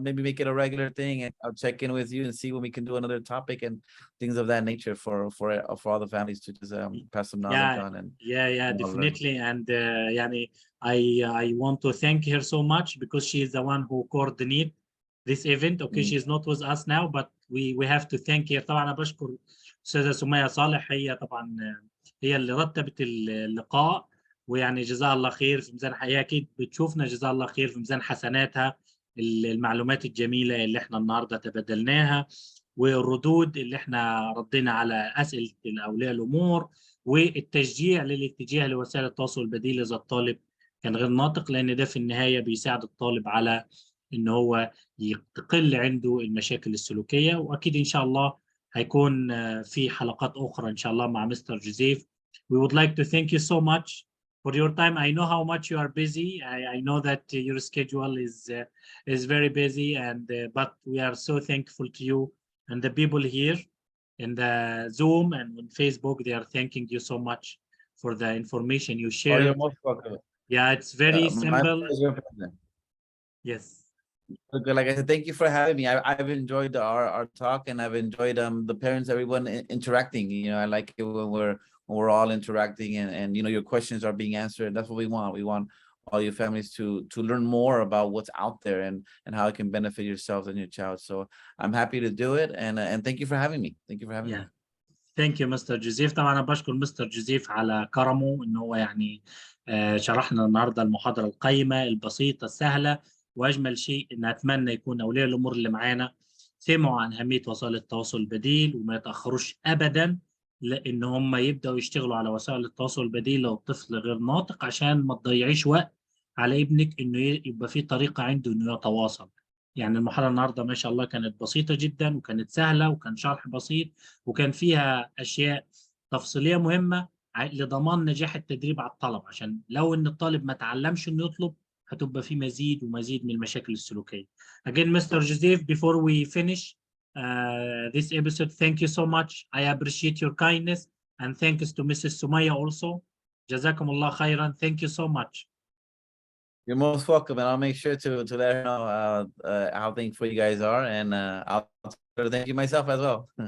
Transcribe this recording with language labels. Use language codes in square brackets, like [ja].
[en] Maybe make it a regular thing, and I'll check in with you and see when we can do another topic and things of that nature for all the families to just pass some knowledge on and Yeah, all learn. definitely. And يعني I want to thank her so much because she is the one who coordinate this event. Okay, she is not with us now, but we have to thank her. [ar] طبعا أنا بشكر أستاذة سمية صالح، هي طبعا هي اللي رتبت اللقاء، ويعني جزاها الله خير في ميزان حياتها، أكيد بتشوفنا، جزاها الله خير في ميزان حسناتها المعلومات الجميلة اللي احنا النهارده تبادلناها، والردود اللي احنا ردينا على أسئلة أولياء الأمور، والتشجيع للاتجاه لوسائل التواصل البديل إذا الطالب كان غير ناطق، لأن ده في النهاية بيساعد الطالب على إن هو تقل عنده المشاكل السلوكية. وأكيد إن شاء الله هيكون في حلقات أخرى إن شاء الله مع مستر جوزيف. [en] We would like to thank you so much for your time. I know how much you are busy. I know that your schedule is very busy, and but we are so thankful to you and the people here in the Zoom and on Facebook. They are thanking you so much for the information you Oh, shared. you're most welcome. Yeah, it's very My simple. pleasure. Yes. Okay, like I said, thank you for having me. I've enjoyed our talk, and I've enjoyed the parents, everyone interacting. I like it when we're all interacting, and your questions are being answered. That's what we want. We want all your families to learn more about what's out there and how it can benefit yourselves and your child. So I'm happy to do it, and thank you for having me. Thank you for having me. Thank you Mr. Joseph. [ar] طبعا أنا بشكر مستر جوزيف على كرمه إن هو يعني شرحنا النهارده المحاضرة القيمة البسيطة السهلة، وأجمل شيء إن أتمنى يكون أولياء الأمور اللي معانا سمعوا عن أهمية وسائل التواصل البديل، وما يتأخروش أبدا لأن هم يبدأوا يشتغلوا على وسائل التواصل البديل لو الطفل غير ناطق، عشان ما تضيعيش وقت على ابنك إنه يبقى في طريقة عنده إنه يتواصل. يعني المحاضرة النهارده ما شاء الله كانت بسيطة جدا، وكانت سهلة، وكان شرح بسيط، وكان فيها أشياء تفصيلية مهمة لضمان نجاح التدريب على الطلب، عشان لو إن الطالب ما تعلمش إنه يطلب هتبقى في مزيد ومزيد من المشاكل السلوكية. [en] Again, Mr. Joseph, before we finish this episode, thank you so much. I appreciate your kindness, and thanks to Mrs. Sumaya also. [ar] جزاكم الله خيرا. [en] Thank you so much. You're most welcome, and I'll make sure to let her know how thankful you guys are, and I'll thank you myself as well.